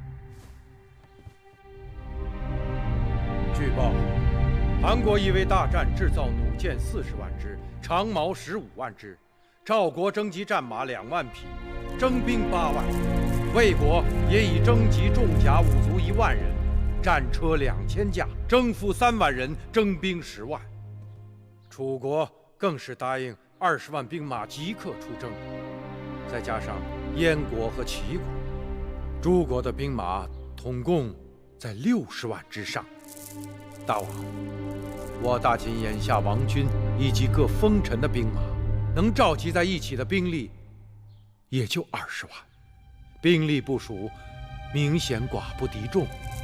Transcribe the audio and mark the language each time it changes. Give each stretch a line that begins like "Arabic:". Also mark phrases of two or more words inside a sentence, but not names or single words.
Chinese: 據報，韓國因為大戰製造弩箭40萬支，長矛15萬支，趙國徵集戰馬2萬匹，徵兵8萬，魏國也已徵集重甲5卒1萬人，戰車2000駕， 征付3萬人，徵兵10萬。楚國更是答應20萬兵馬即刻出征，再加上燕國和齊國，諸國的兵馬統共在60萬之上。大王，我大秦眼下王軍以及各封臣的兵馬，能召集在一起的兵力也就20萬，兵力部署明顯寡不敌众。